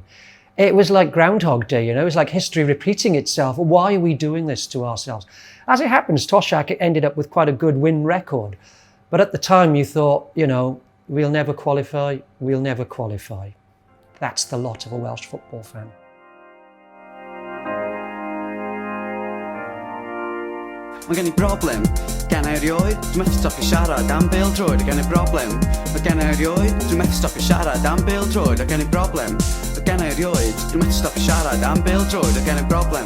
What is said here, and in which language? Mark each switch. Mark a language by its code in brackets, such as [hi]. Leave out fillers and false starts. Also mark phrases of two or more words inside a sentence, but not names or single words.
[en] It was like Groundhog Day, you know, it was like history repeating itself. Why are we doing this to ourselves? As it happens, Toshak ended up with quite a good win record. But at the time you thought, you know, we'll never qualify, we'll never qualify. That's the lot of a Welsh football fan. [cy] Mae gen I broblem, gen I erioed, dwi'n methu stopio siarad am bêl droed, gen I broblem. Mae gen I erioed, dwi'n methu stopio siarad am bêl droed, gen I broblem. Mae gen I erioed, dwi'n methu stopio siarad am bêl droed, gen I broblem.